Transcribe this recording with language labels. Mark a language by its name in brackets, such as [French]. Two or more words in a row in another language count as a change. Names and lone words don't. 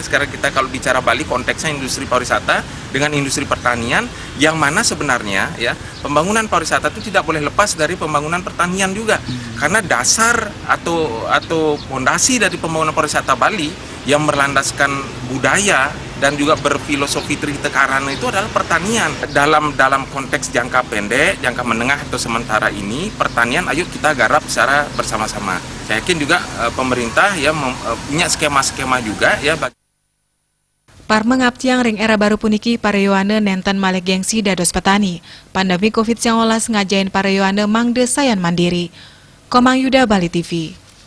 [Indonesian] Sekarang kita kalau bicara Bali konteksnya industri pariwisata dengan industri pertanian, yang mana sebenarnya ya pembangunan pariwisata itu tidak boleh lepas dari pembangunan pertanian juga, karena dasar atau fondasi dari pembangunan pariwisata Bali yang berlandaskan budaya dan juga berfilosofi Trihita Karana itu adalah pertanian. Dalam konteks jangka pendek, jangka menengah atau sementara ini, pertanian ayo kita garap secara bersama-sama. Saya yakin juga pemerintah ya punya skema-skema juga ya. [Balinese] Parmeng abtiang ring era baru puniki parayawana nenten malih gengsi dados petani. Pandemi COVID-19 ngajain parayawana mangde sayan mandiri. Komang Yuda, Bali TV.